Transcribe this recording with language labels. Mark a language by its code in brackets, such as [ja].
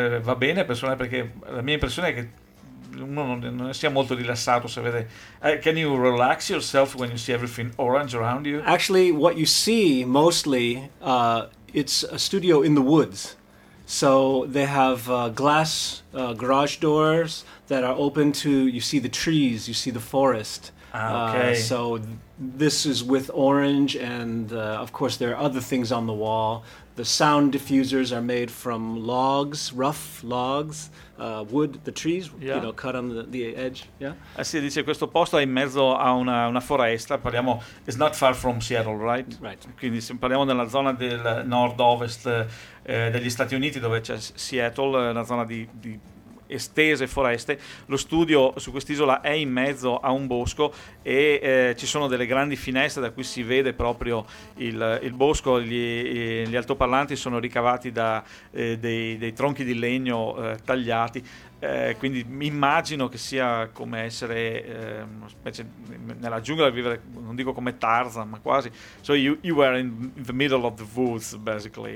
[it] Va bene per suonare, perché la mia impressione è che uno non sia molto rilassato se vede... [en] can you relax yourself when you see everything orange around you? Actually, what you see mostly, it's a studio in the woods. So they have glass garage doors that are open to... You see the trees, you see the forest. Okay. So this is with orange, and of course there are other things on the wall. The sound diffusers are made from logs, rough logs, wood, the trees, yeah. You know, cut on the edge. Yeah. [it] Sì, dice questo posto è in mezzo a una foresta. Parliamo, [en] it's not far from Seattle, right? Right. [it] Quindi parliamo della zona del nord-ovest degli Stati Uniti, dove c'è Seattle, una zona di estese foreste. Lo studio su quest'isola è in mezzo a un bosco e ci sono delle grandi finestre da cui si vede proprio il bosco. Gli altoparlanti sono ricavati da dei tronchi di legno tagliati, quindi immagino che sia come essere una specie nella giungla, vivere, non dico come Tarzan, ma quasi. [en] So you were in the middle of the woods, basically.